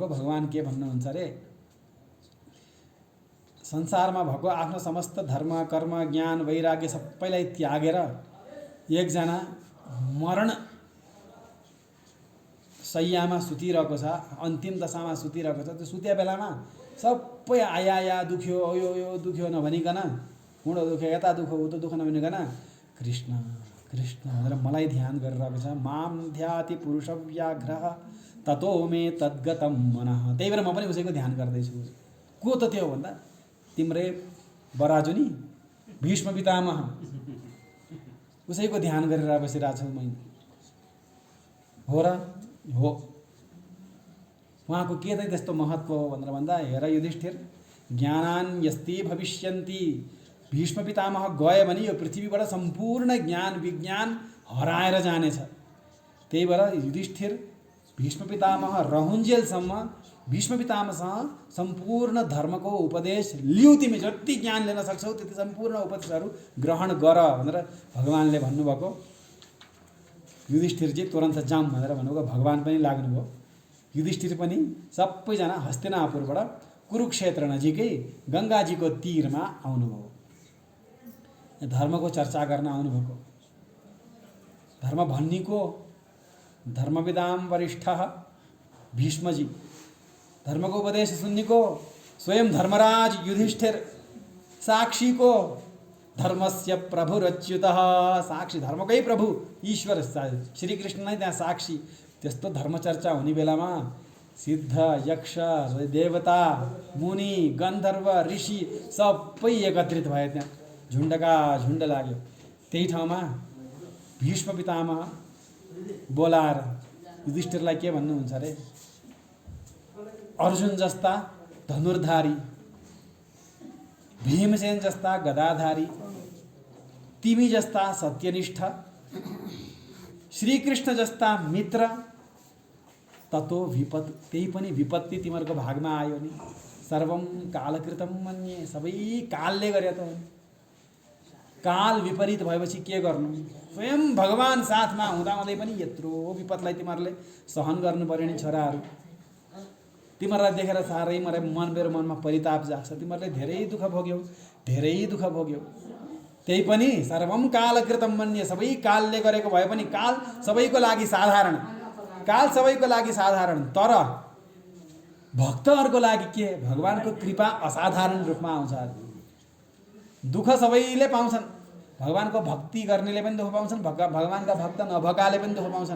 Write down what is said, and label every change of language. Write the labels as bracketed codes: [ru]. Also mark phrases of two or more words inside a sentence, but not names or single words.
[ne] भगवान के भन्नुहुन्छ अरे, संसारमा भएको आफ्नो समस्त धर्म कर्म ज्ञान वैराग्य सबैलाई त्यागेर एकजना मरण शय्यामा सुतिरहेको छ, अन्तिम दशामा सुतिरहेको छ। त्यो सुत्या बेलामा सबै आया दुख्यो, यो दुख्यो नभनिकन, कुँडो दुख्यो, यता दुख्यो, उतो दुःख नभनिकन कृष्ण कृष्ण भनेर मलाई ध्यान गरिरहेको छ। [sa] माम ध्याति पुरुष व्याघ्रः ततो मे तद्गतम मनः। [ne] त्यही भएर म पनि उसैको ध्यान गर्दैछु। को त त्यो भन्दा तिम्रै बराजु नि भीष्म पितामह, उसैको ध्यान गरेर बसिरहेको छु मैले। हो र? हो। उहाँको के चाहिँ त्यस्तो महत्त्व हो भनेर भन्दा, हेर युधिष्ठिर, [sa] ज्ञानान् यस्ति भविष्यन्ति, [ne] भीष्म पितामह गए भने यो पृथ्वीबाट सम्पूर्ण ज्ञान विज्ञान हराएर जानेछ। त्यही भएर युधिष्ठिर भीष्म पितामह रहुन्जेलसम्म भीष्म पितामहसँग सम्पूर्ण धर्मको उपदेश लिऊ। तिमी जति ज्ञान लिन सक्छौ त्यति सम्पूर्ण उपदेशहरू ग्रहण गर भनेर भगवानले भन्नुभएको। युधिष्ठिरजी तुरन्त जाम भनेर भन्नुभयो। भगवान पनि लाग्नुभयो। युधिष्ठिर पनि सबैजना हस्तिनापुरबाट कुरुक्षेत्र नजिकै गङ्गाजीको तीरमा आउनुभयो। धर्मको चर्चा गर्न आउनुभएको। धर्म भन्नेको [sa] धर्मविदाम वरिष्ठः [ne] भीष्मजी, धर्मको उपदेश सुन्नेको स्वयं धर्मराज युधिष्ठिर, साक्षीको [sa] धर्मस्य प्रभुरच्युतः, [ne] साक्षी धर्मकै प्रभु ईश्वर श्रीकृष्ण नै त्यहाँ साक्षी। त्यस्तो धर्मचर्चा हुने बेलामा सिद्ध यक्ष देवता मुनि गन्धर्व ऋषि सबै एकत्रित भए। त्यहाँ झुन्डका झुन्ड लाग्यो। त्यही ठाउँमा भीष्म पितामह बोलाएर युधिष्ठिरलाई के भन्नुहुन्छ अरे, अर्जुन जस्ता धनुर्धारी, भीमसेन जस्ता गदाधारी, तिमी जस्ता सत्यनिष्ठ, श्रीकृष्ण जस्ता मित्र, [sa] ततो विपत्, [ne] त्यही पनि विपत्ति तिमीहरूको भागमा आयो नि। [sa] सर्वम कालकृतम मन्ये, [ne] सबै कालले गरे त। काल विपरीत भएपछि के गर्नु? स्वयं भगवान साथमा हुँदाहुँदै पनि यत्रो विपतलाई तिमीहरूले सहन गर्नु पर्यो नि छोराहरू। तिमीहरूलाई देखेर साह्रै मेरो मनमा परिताप जाग्छ। तिमीहरूले धेरै दुःख भोग्यौ, धेरै दुःख भोग्यौ। त्यही पनि [sa] सर्वम कालकृतम मन्ये, [ne] सबै कालले गरेको भए पनि काल सबैको लागि साधारण, काल सबैको लागि साधारण। तर भक्तहरूको लागि के? भगवानको कृपा असाधारण रूपमा आउँछ। दुःख सबैले पाउँछन्। भगवानको भक्ति गर्नेले पनि दुःख पाउँछन्, भगवानका भक्त नभएकाले पनि दुःख पाउँछन्।